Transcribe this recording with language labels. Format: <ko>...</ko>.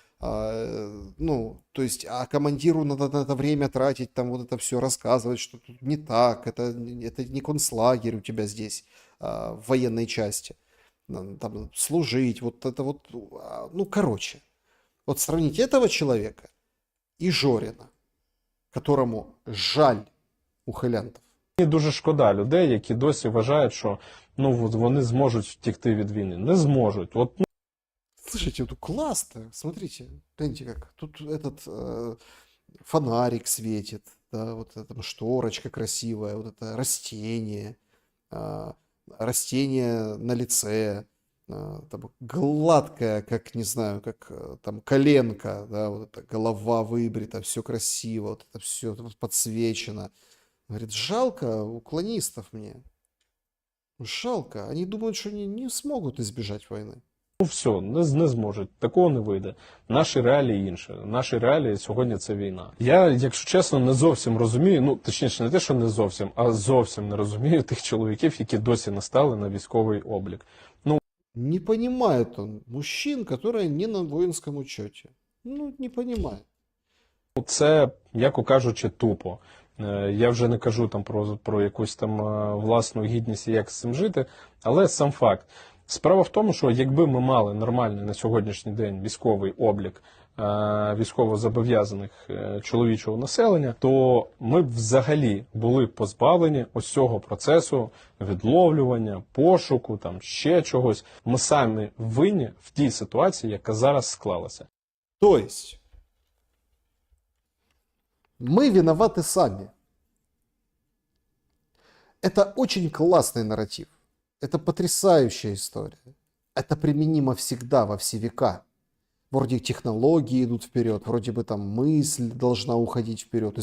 <ru>То есть, а командиру надо на это время тратить, там вот это все рассказывать, что тут не так, это не концлагерь у тебя здесь, в военной части, там, служить, вот это вот, короче. Вот сравните этого человека и Жорина, которому жаль ухилянтів.</ru> <uk>Мені дуже шкода людей, які досі вважають, що вони зможуть втекти від війни. Не зможуть.</uk> <ru>Слушайте, вот классно. Смотрите, гляньте как. Тут этот фонарик светит, да, вот эта шторочка красивая, вот это растение, растение на лице, там, гладкая, как, не знаю, как там коленка, да, вот эта голова выбрита, все красиво, вот это все подсвечено. Говорит, жалко уклонистов мне. Жалко. Они думают, что они не смогут избежать войны.</ru> <uk>Ну все, не зможуть, такого не вийде. Наші реалії інші. Наші реалії сьогодні це війна. Я, якщо чесно, не зовсім розумію, ну точніше не те, що не зовсім, а зовсім не розумію тих чоловіків, які досі не стали на військовий облік.</uk> <ru>Не понимает он мужчин, которые не на воинском учете. Ну, не понимает.</ru> <uk>Це, м'яко кажучи, тупо. Я вже не кажу там про якусь там власну гідність і як з цим жити, але сам факт. Справа в тому, що якби ми мали нормальний на сьогоднішній день військовий облік військовозобов'язаних чоловічого населення, то ми б взагалі були позбавлені ось цього процесу відловлювання, пошуку, там ще чогось. Ми самі винні в тій ситуації, яка зараз склалася.</uk> <ru>То есть, мы виноваты сами. Это очень классный нарратив. Это потрясающая история. Это применимо всегда, во все века. Вроде технологии идут вперед, вроде бы там мысль должна уходить вперед.</ru>